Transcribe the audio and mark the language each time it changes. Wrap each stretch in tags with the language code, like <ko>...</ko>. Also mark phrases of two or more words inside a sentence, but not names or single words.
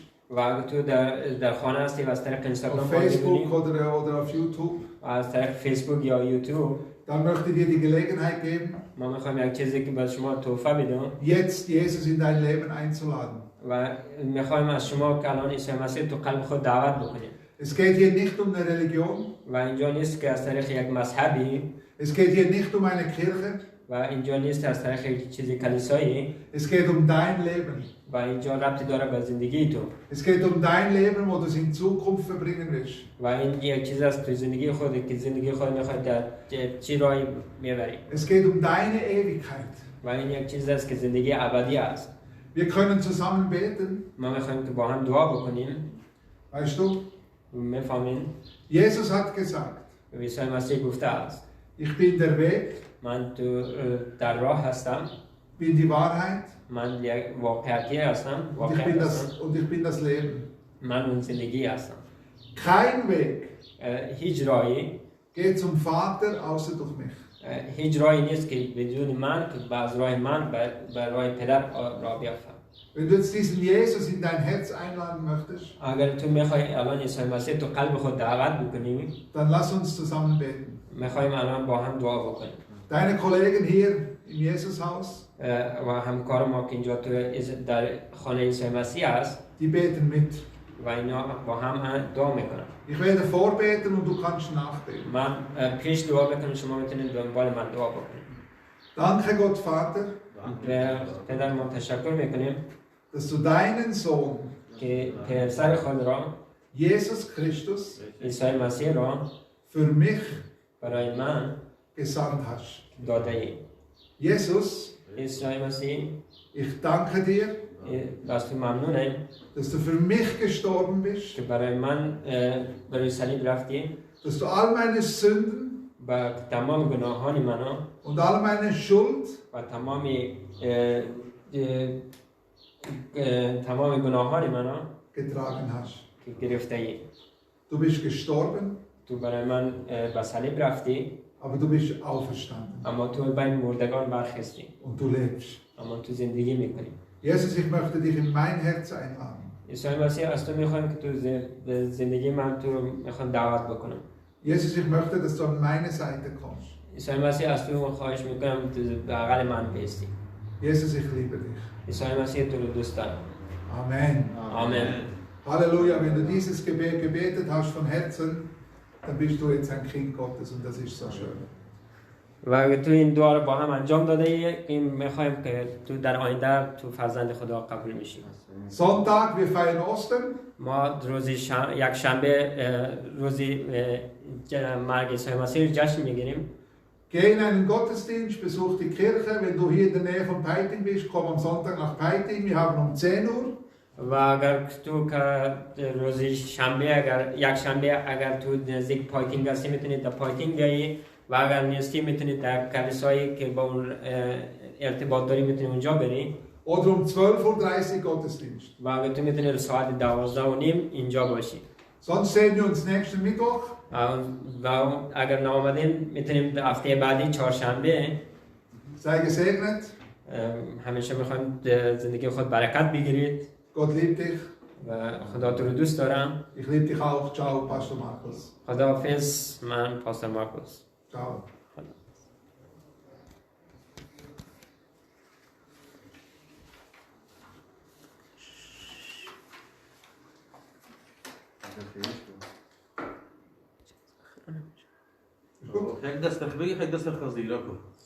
<fa>و اگه تو در خانه هستی و از طریق اینستاگرام</fa> <de>auf Facebook oder auf YouTube,</de> <fa>از طریق فیسبوک یا یوتیوب،</fa> <de>dann möchte ich dir die Gelegenheit geben,</de> <fa>ما میخوایم یک چیزی که به شما تحفه بدیم</fa> <de>jetzt Jesus in dein Leben einzuladen.</de> <fa>و میخوایم از شما که الان عیسی مسیح تو قلب خود دعوت بکنیم.</fa> <de>Es geht hier nicht um eine Religion.</de> <fa>و اینجا نیست که از طریق یک مذهبی.</fa> <de>Es geht hier nicht um eine Kirche.</de> <fa>و اینجا نیست از طریق یک چیزی کلیسایی.</fa> <de>Es geht um dein Leben.</de> <fa>و اینجا ربطی داره به زندگی تو.</fa> <de>Es geht um dein Leben, wo du es in Zukunft verbringen willst.</de> <fa>و این یک چیز است تو زندگی خود که زندگی خود میخواد در چی راهی میبری.</fa> <de>Es geht um deine Ewigkeit.</de> <fa>و این یک چیز است که زندگی ابدی است.</fa> <de>Wir können zusammen beten.</de> <fa>ما میخوایم که با هم دعا بکنیم.</fa> <de>Weißt du?</de> <fa>میفهمین؟</fa> <de>Jesus hat gesagt.</de> <fa>عیسی مسیح گفته است.</fa> <de>Ich bin der Weg.</de> <fa>من تو در راه هستم.</fa> <de>Bin die Wahrheit.</de> <fa>من یک واقعیتی هستم.</fa> <de>Und ich bin das Leben.</de> <fa>من اون زندگی هستم.</fa> <de>Kein Weg.</de> <fa>هیچ راهی</fa> <de>geht zum Vater außer durch mich.</de> <fa>هیچ راهی نیست که بدون من که از راه من به راه پدر راه بیافتم.</fa> <de>Wenn du jetzt diesen Jesus in dein Herz einladen möchtest,</de> <fa>اگر تو میخوای الان عیسی مسیح تو قلب خود دعوت بکنی،</fa> <de>dann lass uns zusammen beten.</de> <fa>میخوایم الان با هم دعا بکنیم.</fa> <de>Deine Kollegen hier im Jesushaus,</de> <fa>و همکار ما که اینجا تو در خانه عیسی مسیح است،</fa> <de>die beten mit.</de> <fa>و اینا با هم دعا میکنن.</fa> <de>Ich werde vorbeten und du kannst nachbeten.</de> <fa>من پیش دعا میکنم، شما میتونید دنبال من دعا بکنید.</fa> <de>Danke Gott Vater,</de> <fa>پدر ما تشکر میکنیم</fa> <de>dass du deinen Sohn</de> <fa>که پسر خود را</fa> <de>Jesus Christus</de> <fa>عیسی مسیح را</fa> <de>für mich</de> <fa>برای من</fa> <de>gesandt hast.</de> <fa>داده ای.</fa> <de>Jesus,</de> <fa>عیسی مسیح</fa> <de>ich danke dir,</de> <fa>از تو ممنونم</fa> <de>dass du für mich gestorben bist,</de> <fa>که برای من برای صلیب رفتی،</fa> <de>dass du all meine Sünden</de> <fa>با تمام گناهان منو</fa> <de>und all meine Schuld</de> <fa>و تمام گناهان منو</fa> <de>getragen hast.</de> <fa>که گرفته ای.</fa> <de>Du bist gestorben,</de> <fa>تو برای من به صلیب رفتی،</fa> <de>aber du bist auferstanden</de> <fa>اما تو بین مردگان برخستی،</fa> <de>und du lebst.</de> <fa>اما تو زندگی میکنی.</fa> <de>Jesus, ich möchte dich in mein Herz einladen.</de> <fa>عیسی مسیح از تو میخوایم که تو زندگی من تو میخوام دعوت بکنم.</fa> <de>Jesus, ich möchte, dass du an meine Seite kommst.</de> <fa>عیسی مسیح از تو خواهش میکنم بغل من بیستی.</fa> <de>Jesus, ich liebe dich.</de> <fa>عیسی مسیح تو رو دوست دارم.</fa> <de>Amen.</de> <fa>آمین.</fa> <de>Halleluja, wenn du dieses Gebet gebetet hast von Herzen, dann bist du jetzt ein Kind Gottes und das ist so schön. و تو این دعا رو با هم انجام داده ای که میخوایم که تو در آینده تو فرزند خدا قبول میشی. Sonntag, wir feiern Ostern. ما روزی یک شنبه روزی مرگ عیسی مسیح جشن میگیریم. Geh in einen Gottesdienst, besuch die Kirche. Wenn du hier in der Nähe von Peiting bist, komm am Sonntag nach Peiting. Wir haben um 10 Uhr.</de> <fa>و اگر تو که روز شنبه یک شنبه اگر تو نزدیک پایتینگ هستی میتونید در پایتینگ بیایی و اگر نیستی میتونید در کلیسایی که با اون ارتباط داری میتونید اونجا بری</fa> <de>Oder um 12:30 Uhr Gottesdienst.</de> <fa>و اگر تو میتونید ساعت 12:30 اینجا باشی.</fa> <de>Sonst sehen wir uns nächsten Mittwoch.</de> <fa>و اگر نامدیم میتونیم هفته بعدی چهارشنبه.</fa> <de>Sei gesegnet.</de> <fa>همیشه میخوایم زندگی خود برکت بگیرید.</fa> <de>Gott liebt dich.</de> <fa>و خدا تو رو دوست دارم.</fa> <de>Ich liebe dich auch. Ciao, Pastor Markus.</de> <fa>خداحافظ. من پاستور مارکوس.</fa> <de>Ciao.</de> <fa>یک دست بگی یک دست خزیره کو</fa>